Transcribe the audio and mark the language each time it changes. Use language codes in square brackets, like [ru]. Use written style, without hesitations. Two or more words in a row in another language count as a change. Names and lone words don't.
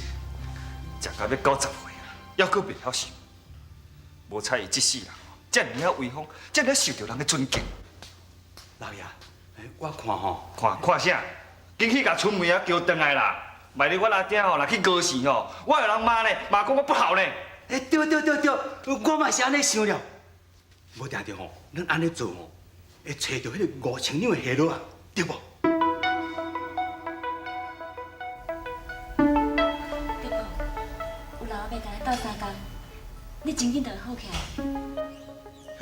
[nan] 食到要90岁啊，还阁袂晓想，无彩伊这世人遮尔啊威风，遮尔受到人的尊敬。老爷，我看吼，看啥？紧去甲春梅啊叫转来啦！万一我阿爹吼若去高兴吼，我有人骂呢，骂讲我不好呢。对，我嘛是安尼想了。无定定吼，咱安尼做吼，会找到迄个5000两的下落啊，对无？对无？有老伯甲咱斗相共，你真紧就会好起来。